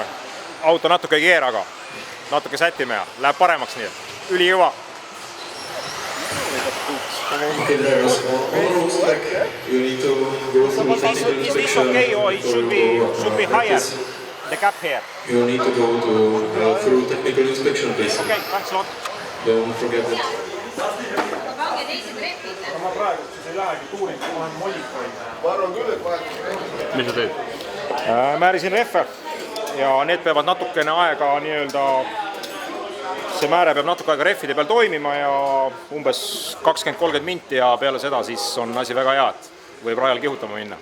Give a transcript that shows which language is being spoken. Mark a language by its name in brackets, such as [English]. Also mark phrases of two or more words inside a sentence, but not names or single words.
[Estonian] Auto natuke ei keera, aga natuke sätime ja läheb paremaks nii. Ülijõva. [English] Is this okay or it should be higher? The gap here. You need to go through technical inspection, please. Okay, thanks a lot. Don't forget it. [Estonian] Pange teised rehvid. Ma praegu siis ei lähegi tuuring, ma olen modifioid. Ma arvan küll, et vahet. Mis sa teed? Määrisin rehve ja need peavad natukene aega nii-öelda, see määre peab natuke aega rehvide peal toimima ja umbes 20-30 minti ja peale seda siis on asi väga hea, et võib rajal kihutama minna.